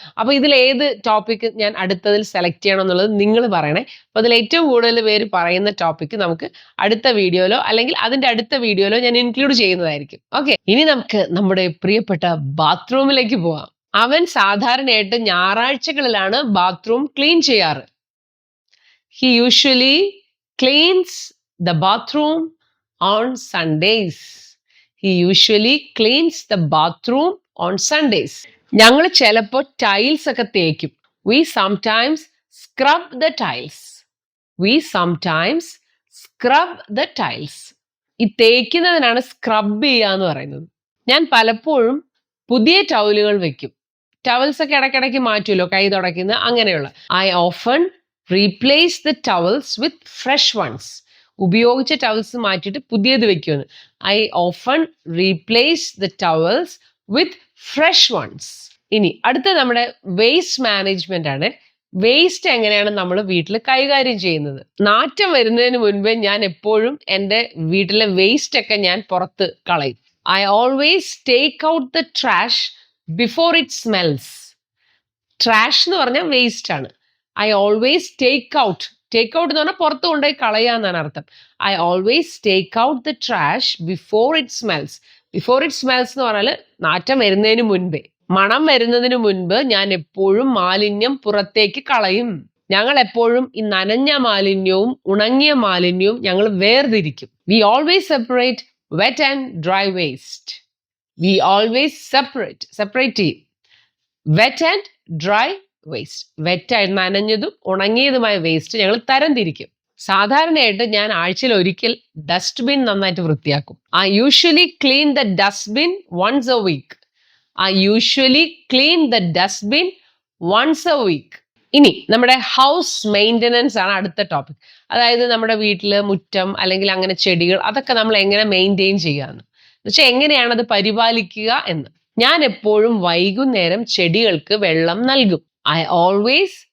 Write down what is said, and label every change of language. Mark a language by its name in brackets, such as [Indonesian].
[Malayalam] അപ്പൊ ഇതിൽ ഏത് ടോപ്പിക് ഞാൻ അടുത്തതിൽ സെലക്ട് ചെയ്യണം എന്നുള്ളത് നിങ്ങൾ പറയണേ. അപ്പൊ അതിൽ ഏറ്റവും കൂടുതൽ പേര് പറയുന്ന ടോപ്പിക് നമുക്ക് അടുത്ത വീഡിയോയിലോ അല്ലെങ്കിൽ അതിന്റെ അടുത്ത വീഡിയോയിലോ ഞാൻ ഇൻക്ലൂഡ് ചെയ്യുന്നതായിരിക്കും. ഓക്കെ, ഇനി നമുക്ക് നമ്മുടെ പ്രിയപ്പെട്ട ബാത്റൂമിലേക്ക് പോവാം. അവൻ സാധാരണയായിട്ട് ഞായറാഴ്ചകളിലാണ് ബാത്റൂം ക്ലീൻ ചെയ്യാറ്. [English] He usually cleans the bathroom on Sundays. He usually cleans the bathroom on Sundays. [Malayalam] ഞങ്ങൾ ചിലപ്പോൾ ടൈൽസ് ഒക്കെ തേക്കും. [English] We sometimes scrub the tiles. We sometimes scrub the tiles. [Malayalam] ഈ തേക്കുന്നതിനാണ് സ്ക്രബ് ചെയ്യുക എന്ന് പറയുന്നത്. ഞാൻ പലപ്പോഴും പുതിയ ടവലുകൾ വെക്കും. ടവൽസ് ഒക്കെ ഇടയ്ക്കിടയ്ക്ക് മാറ്റുമല്ലോ, കൈ തുടയ്ക്കുന്ന അങ്ങനെയുള്ള. [English] I often replace the towels with fresh ones. [Malayalam] ഉപയോഗിച്ച ടവൽസ് മാറ്റിയിട്ട് പുതിയത് വെക്കുമെന്ന്. [English] I often replace the towels with fresh ones. [Malayalam] ഇനി അടുത്ത നമ്മുടെ വേസ്റ്റ് മാനേജ്മെന്റ് ആണ്. വേസ്റ്റ് എങ്ങനെയാണ് നമ്മൾ വീട്ടിൽ കൈകാര്യം ചെയ്യുന്നത്? നാറ്റം വരുന്നതിന് മുൻപേ ഞാൻ എപ്പോഴും എൻ്റെ വീട്ടിലെ വേസ്റ്റ് ഒക്കെ ഞാൻ പുറത്ത് കളയും. [English] I always take out the trash before it smells. [Malayalam] Trash എന്ന് പറഞ്ഞാൽ വേസ്റ്റ് ആണ്. [English] I always take out. Take out [Malayalam] എന്ന് പറഞ്ഞാൽ പുറത്ത് കൊണ്ടുപോയി കളയാന്നാണ് അർത്ഥം. [English] I always take out the trash before it smells. Before it smells [Malayalam] എന്ന് പറഞ്ഞാൽ നാറ്റം വരുന്നതിന് മുൻപേ, മണം വരുന്നതിന് മുൻപ് ഞാൻ എപ്പോഴും മാലിന്യം പുറത്തേക്ക് കളയും. ഞങ്ങൾ എപ്പോഴും ഈ നനഞ്ഞ മാലിന്യവും ഉണങ്ങിയ മാലിന്യവും ഞങ്ങൾ വേർതിരിക്കും. [English] We always separate wet and dry waste. We always separate ചെയ്യും. Wet and dry waste. [Malayalam] വെറ്റായി നനഞ്ഞതും ഉണങ്ങിയതുമായ waste ഞങ്ങൾ തരംതിരിക്കും. സാധാരണയായിട്ട് ഞാൻ ആഴ്ചയിൽ ഒരിക്കൽ ഡസ്റ്റ്ബിൻ നന്നായിട്ട് വൃത്തിയാക്കും. [English] I usually clean the dustbin once a week. I usually clean the dustbin once a week. [Malayalam] ഇനി നമ്മുടെ ഹൗസ് മെയിൻ്റനൻസ് ആണ് അടുത്ത ടോപ്പിക്. അതായത് നമ്മുടെ വീട്ടിൽ മുറ്റം അല്ലെങ്കിൽ അങ്ങനെ ചെടികൾ, അതൊക്കെ നമ്മൾ എങ്ങനെ മെയിൻറ്റെയിൻ ചെയ്യാന്ന് വെച്ചാൽ എങ്ങനെയാണ് അത് പരിപാലിക്കുക എന്ന്. ഞാൻ എപ്പോഴും വൈകുന്നേരം ചെടികൾക്ക് വെള്ളം നൽകും. [English] I always